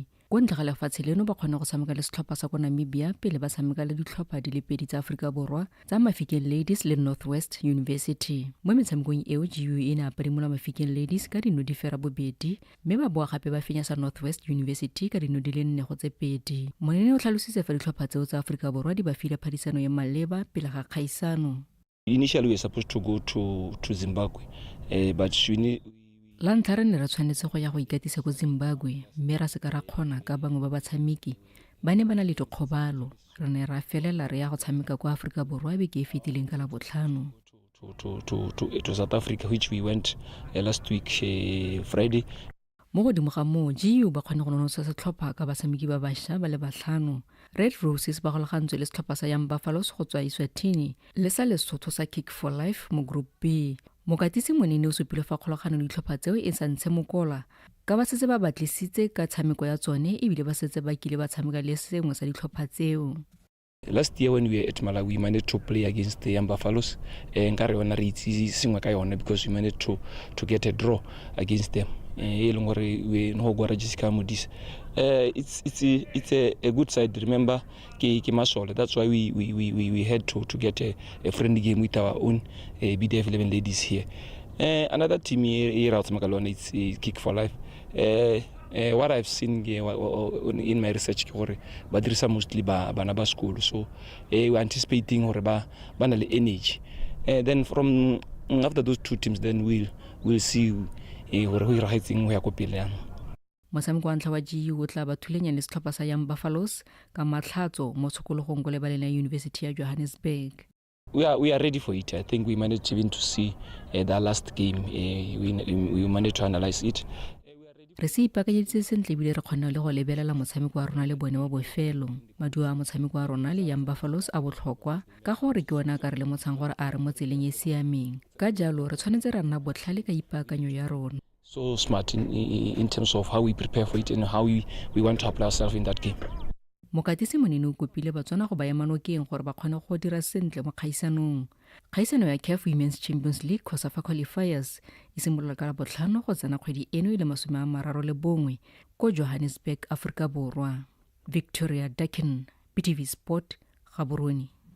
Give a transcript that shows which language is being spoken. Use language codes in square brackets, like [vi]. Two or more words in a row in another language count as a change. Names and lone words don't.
[tn] Ko ntle ga lefatshe leno ba kgone go tshameka le setlhopha sa ko Namibia pele ba tshameka le ditlhopha di le pedi tsa Aforika Borwa tsa Mafikeng Ladies le Northwest University. Mo metshamekong eo GU e ne a parimola Mafikeng Ladies ka dino di fera bobedi mme ba boa gape ba fenya sa Northwest University ka dino di le 4 go tse pedi. Monene o tlhalositse fa ditlhopha tseo tsa Aforika Borwa di ba file phadisano ya maleba pele ga kgaisano. [en] Initially, we were supposed to go to Zimbabwe, but we need. [tn] La ntlha re ne re tshwanetse go ya go ikatisa ko Zimbabwe mme ra se ka ra kgona ka bangwe ba batshameki ba ne ba na le dikgobalo re ne ra felela re ya go tshameka kwa Afrika Borwa beke e fetileng ka Labotlhano. [en] To South Africa, which we went last week Friday. [tn] Mo godimo ga moo GU ba kgone go nonotsha setlhopha ka batshameki ba bašwa ba le batlhano. Red Roses ba golagantswe le setlhopha sa Young Buffaloes go tswa Eswatini le sa Lesotho sa Kick for Life mo Group B. Mokatisi monene o supile fa kgolagano le ditlhopha tseo e sa ntshe mokola ka ba setse ba batlisitse ka tshameko ya tsone ebile ba setse ba kile ba tshameka le sengwe sa ditlhopha tseo. [en] Last year when we were at Malawi, we managed to play against the Young Buffaloes. [tn] Nkare yona re itse sengwe ka yona [en] because we managed to get a draw against them. We no go register modis. It's a good side. Remember, [tn] ke masole. [en] That's why we had to get a friendly game with our own BDF 11 ladies here. Another team here out Magalona, it's Kick for Life. What I've seen in my research but there is mostly ba school, so we're anticipating or ba energy. Then from after those two teams, then we'll see where we are heading, where kopile. [tn] Motshameko wa ntlha wa GU o tla ba thulenya le setlhopha sa Young Buffaloes ka matlhatso mo tshokologong go lebaleng ya University ya Johannesburg. [en] We are ready for it. I think we managed even to see the last game. We managed to analyze it. [tn] Re se ipakanyeditse sentle ebile re kgona le go lebelela motshameko wa rona le bone wa bofelo. Maduo a motshameko wa rona le Young Buffaloes a botlhokwa ka gore ke ona ka re le motshang gore a re mo tseleng e siameng. Ka jalo re tshwanetse ra nna botlhale ka ipakanyo ya rona. [en] So smart in terms of how we prepare for it and how we want to apply ourselves in that game. [tn] Mokatisi monene o kopile Botswana go baya manokeng gore ba kgone go dira sentle mo kgaisanong. Kgaisano ya CAF Women's Champions League COSAFA qualifiers e simolola ka Labotlhano go tsena kgwedi eno ile 31 ko Johannesburg, Afrika Borwa. Victoria Dakin, Btv Sport, Gaborone.